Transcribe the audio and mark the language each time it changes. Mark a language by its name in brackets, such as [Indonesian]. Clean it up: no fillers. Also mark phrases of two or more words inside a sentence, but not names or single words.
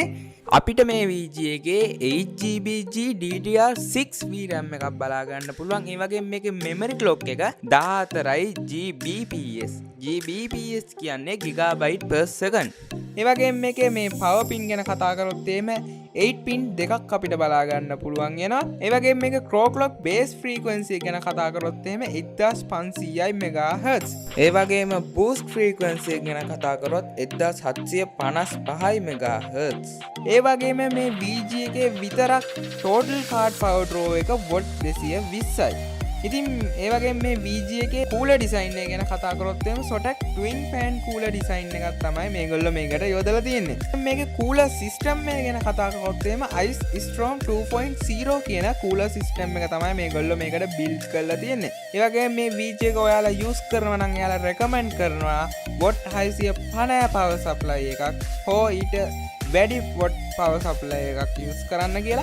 [Sinhala] අපිට මේ VG එකේ 8GB [English] DDR6 VRAM [Sinhala] එකක් බලා ගන්න පුළුවන්. ඒ වගේම මේකේ [English] memory clock [Sinhala] එක 14යි Gbps. [English] Gbps කියන්නේ gigabyte per second. [Sinhala] ඒ වගේම මේකේ මේ [English] power pin [Sinhala] ගැන කතා කරොත් එහෙම 8 pin දෙකක් අපිට බලා ගන්න පුළුවන් වෙනවා. ඒ වගේම මේක [English] clock base frequency [Sinhala] ගැන කතා කරොත් එහෙම 1500යි MHz. ඒ වගේම [English] boost frequency [Sinhala] ගැන කතා කරොත් 1755යි MHz. ඒ වගේම මේ VG එකේ විතරක් [English] total card power draw [Sinhala] එක watt 220යි. ඉතින් ඒ වගේම මේ VG එකේ [English] cooler design [Sinhala] එක ගැන කතා කරොත් එහෙම [English] ZOTAC twin fan cooler design [Sinhala] එකක් තමයි මේගොල්ලෝ මේකට යොදලා තියෙන්නේ. මේකේ [English] cooler system [Sinhala] එක ගැන කතා කරොත් එහෙම Ice Storm 2.0 කියන [English] cooler system [Sinhala] එක තමයි මේගොල්ලෝ මේකට build කරලා තියෙන්නේ. ඒ වගේම මේ VG එක ඔයාලා use කරනවා නම් එයාලා recommend කරනවා watt 650 [English] power supply [Sinhala] එකක් හෝ ඊට වැඩි [English] watt power supply [Sinhala] එකක් use කරන්න කියලා.